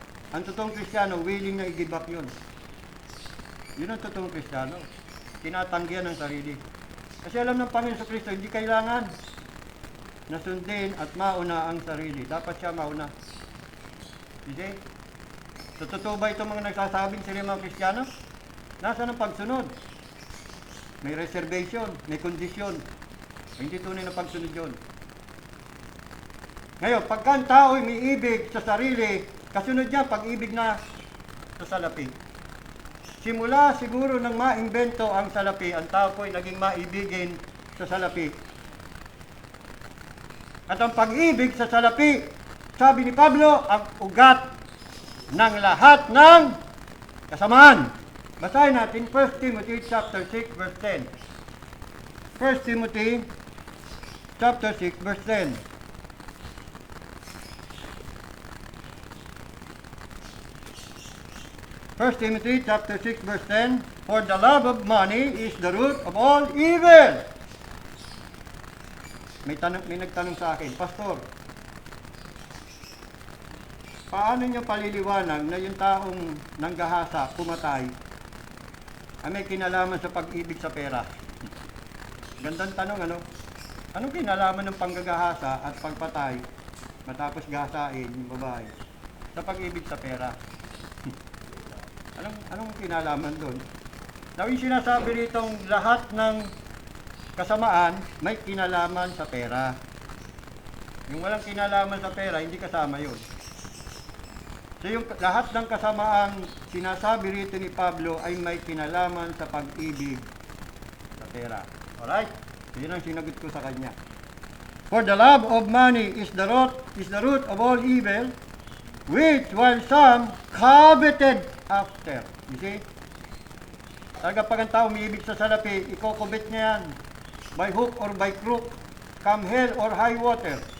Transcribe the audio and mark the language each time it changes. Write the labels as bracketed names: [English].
[Filipino] Ang totoong Kristiyano, willing na i-give up yun. Yun ang totoong Kristiyano. Tinatanggihan ng sarili. Kasi alam ng Panginoon sa Kristo, hindi kailangan na sundin at mauna ang sarili. Dapat siya mauna. [English] You see? [Filipino] So, totoo ba itong mga nagsasabing sila mga Kristiyano? Nasaan ang pagsunod? May reservation, may kondisyon. Hindi tunay na pagsunod yun. Ngayon, pagka ang tao ay may ibig sa sarili, kasunod niya pag-ibig na sa salapi. Simula siguro nang maimbento ang salapi, ang tao po ay naging maibigin sa salapi. At ang pag-ibig sa salapi, sabi ni Pablo, ang ugat ng lahat ng kasamaan. Basahin natin 1 Timothy chapter 6 verse 10. 1 Timothy chapter 6 verse 10. [English] First Timothy chapter 6 verse 10, for the love of money is the root of all evil. [Filipino] May nagtanong sa akin, Pastor, paano niyo paliliwanag na yung taong nanggahasa, pumatay, ay may kinalaman sa pag-ibig sa pera? Gandang tanong, ano? Anong kinalaman ng panggagahasa at pagpatay matapos gasain yung babae sa pag-ibig sa pera? Anong kinalaman doon? Daw yung sinasabi ritong lahat ng kasamaan may kinalaman sa pera. Yung walang kinalaman sa pera, hindi kasama yun. So yung lahat ng kasamaang sinasabi rito ni Pablo ay may kinalaman sa pag-ibig sa pera. Alright? Yun ang sinagot ko sa kanya. [English] For the love of money is the root of all evil, which while some coveted after. You see? [Filipino] Talaga pag ang tao umiibig sa salapi, ikokobit niya yan. [English] By hook or by crook, come hell or high water.